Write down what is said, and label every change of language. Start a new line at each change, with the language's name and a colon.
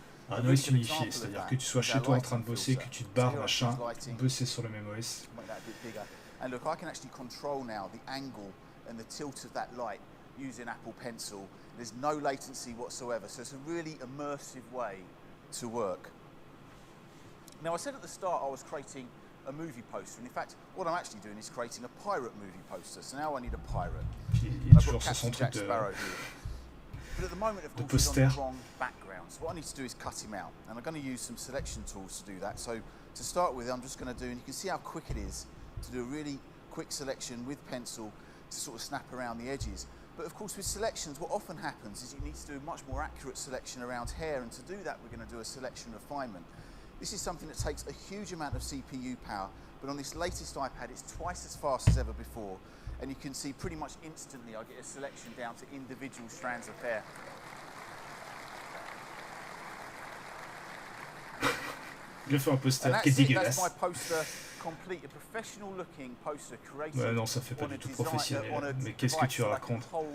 French: Un OS unifié, c'est-à-dire que tu sois chez toi en train de bosser, que tu te barres, machin, bosser sur le même OS.
English: And look, I can actually control now the angle and the tilt of that light using Apple Pencil. There's no latency whatsoever, so it's a really immersive way to work. Now, I said at the start I was creating a movie poster, and in fact, what I'm actually doing is creating a pirate movie poster. So now I need a pirate. I've got Captain Jack Sparrow here. But at the moment, of course, he's on the wrong background. So what I need to do is cut him out, and I'm going to use some selection tools to do that. So to start with, I'm just going to do, and you can see how quick it is to do a really quick selection with pencil to sort of snap around the edges. But of course with selections, what often happens is you need to do a much more accurate selection around hair, and to do that we're going to do a selection refinement. This is something that takes a huge amount of CPU power, but on this latest iPad it's twice as fast as ever before, and you can see pretty much instantly I get a selection down to individual strands of hair.
French: Il a fait un poster qui est dégueulasse. Ouais, non, ça fait pas du tout professionnel. Mais qu'est-ce que tu racontes?